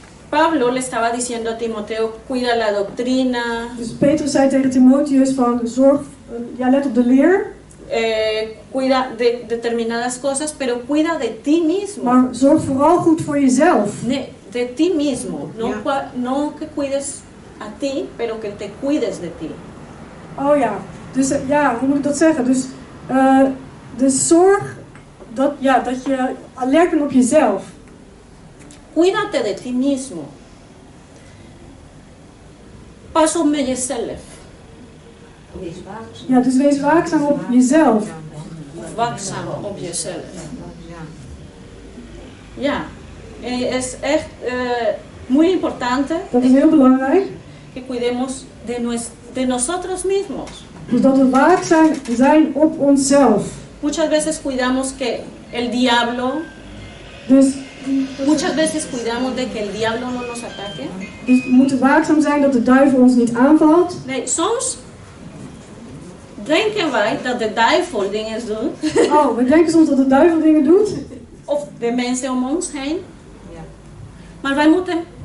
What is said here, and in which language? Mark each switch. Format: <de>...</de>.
<es>Pablo le estaba diciendo a Timoteo, cuida la doctrina,</es> <nl>Dus Petrus zei tegen Timotheus van zorg, let op de leer,</nl> <es>cuida de determinadas cosas, pero cuida de ti mismo.</es> <nl>maar zorg vooral goed voor jezelf.</nl> <es>De ti mismo, no,</es> <nl>Ja.</nl> <es>no que cuides a ti, pero que te cuides de ti.</es> <nl>Oh ja, dus hoe moet ik dat zeggen? Dus zorg dat je alert bent op jezelf.</nl> <es>Cuídate de ti mismo.</es> <nl>Pas op jezelf. Ja, dus wees waakzaam op jezelf. Waakzaam op jezelf.</nl> <es>Ja, es echt muy importante</es> <nl>Dat is heel belangrijk.</nl> <es>que cuidemos de nosotros mismos.</es> <nl>Dus dat we waakzaam zijn op onszelf.</nl> <es>Muchas veces cuidamos que el diablo, muchas veces cuidamos de que el diablo no nos ataque.</es> <nl>Dus we moeten waakzaam zijn dat de duivel ons niet aanvalt. Nee, soms denken wij dat de duivel dingen doet. Oh, we denken soms dat de duivel dingen doet. Of de mensen om ons heen. Maar wij moeten</nl>